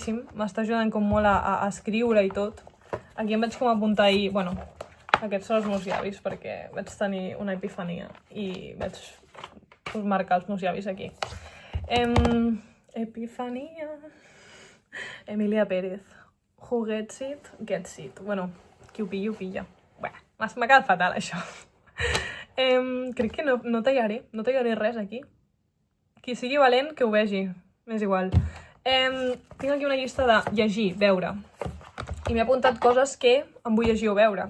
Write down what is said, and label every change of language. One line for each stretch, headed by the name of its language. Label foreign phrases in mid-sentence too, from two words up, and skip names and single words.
Catalan: M'està ajudant com molt a escriure i tot. Aquí em vaig com apuntar ahir, bueno, Aquests són els meus llavis perquè vaig tenir una epifania i vaig marcar els meus llavis aquí. Epifania... Emilia Pérez.
English: Who gets it, gets it.
Catalan: Bueno, qui ho pilla, ho pilla. Bé, m'ha quedat fatal, això. Crec que no tallaré res aquí. Qui sigui valent, que ho vegi. M'és igual. Tinc aquí una llista de llegir, veure. I m'he apuntat coses que em vull llegir o veure.